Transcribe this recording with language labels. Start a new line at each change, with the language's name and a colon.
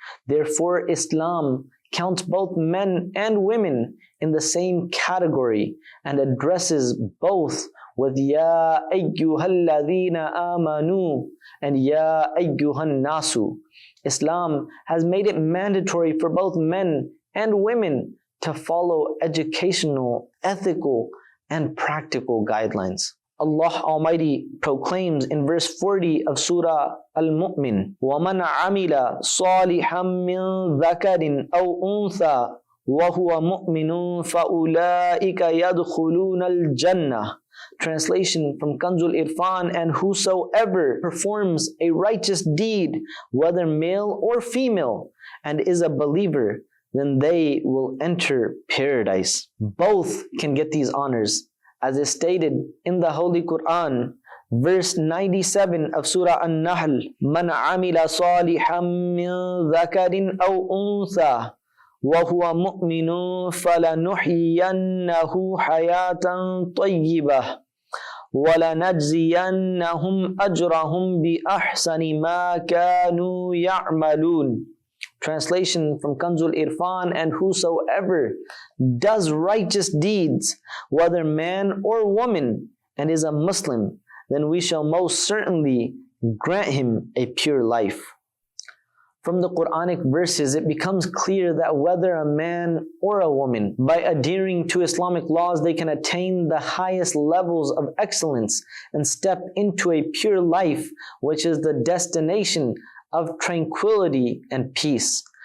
English: Therefore, Islam counts both men and women in the same category and addresses both with
Arabic: Ya ayyuhalladhina amanu
English: and
Arabic: Ya ayyuhan nasu.
English: Islam has made it mandatory for both men and women to follow educational, ethical, and practical guidelines. Allah Almighty proclaims in verse 40 of Surah Al-Mu'min,
Arabic: وَمَنْ عَمِلَ صَالِحًا مِّن ذَكَرٍ أَوْ أُنثَى وَهُوَ مُؤْمِنٌ فَأُولَٰئِكَ يَدْخُلُونَ الْجَنَّةِ.
English: Translation from Kanzul Irfan: And whosoever performs a righteous deed, whether male or female, and is a believer, then they will enter paradise. Both can get these honors, as is stated in the Holy Quran, verse 97 of Surah An-Nahl,
Arabic: مَنْ عَمِلَ صَالِحًا مِّن ذَكَرٍ أَوْ أُنثَى وَهُوَ مُؤْمِنٌ فَلَنُحْيِيَنَّهُ حَيَاةً طَيِّبَةً وَلَنَجْزِيَنَّهُمْ أَجْرَهُمْ بِأَحْسَنِ مَا كَانُوا يَعْمَلُونَ.
English: Translation from Kanzul Irfan: And whosoever does righteous deeds, whether man or woman, and is a Muslim, then we shall most certainly grant him a pure life. From the Quranic verses, it becomes clear that whether a man or a woman, by adhering to Islamic laws, they can attain the highest levels of excellence and step into a pure life, which is the destination of tranquility and peace.